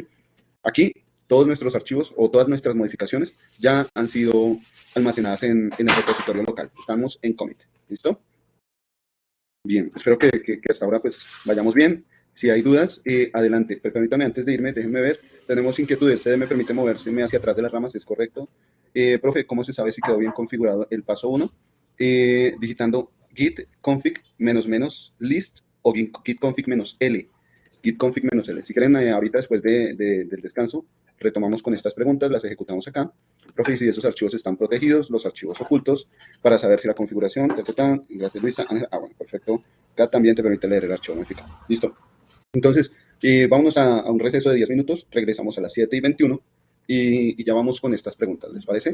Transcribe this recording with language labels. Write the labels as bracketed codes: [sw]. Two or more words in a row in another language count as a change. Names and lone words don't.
[es] Aquí todos nuestros archivos o todas nuestras modificaciones ya han sido almacenadas en el repositorio local, estamos en commit, ¿listo? Bien, espero que hasta ahora pues vayamos bien. Si hay dudas, adelante. Pero permítame, antes de irme, déjenme ver. Tenemos inquietudes. CD me permite moverse hacia atrás de las ramas, ¿es correcto? Profe, ¿cómo se sabe si quedó bien configurado el paso 1? Digitando git config -list o git config -l. Git config -l. Si quieren, ahorita después del descanso, retomamos con estas preguntas, las ejecutamos acá. Profe, si esos archivos están protegidos, los archivos ocultos, para saber si la configuración, gracias Luisa, bueno, perfecto, acá también te permite leer el archivo modificado. Listo. Entonces, vámonos a un receso de 10 minutos, regresamos a las 7:21 y ya vamos con estas preguntas, ¿les parece?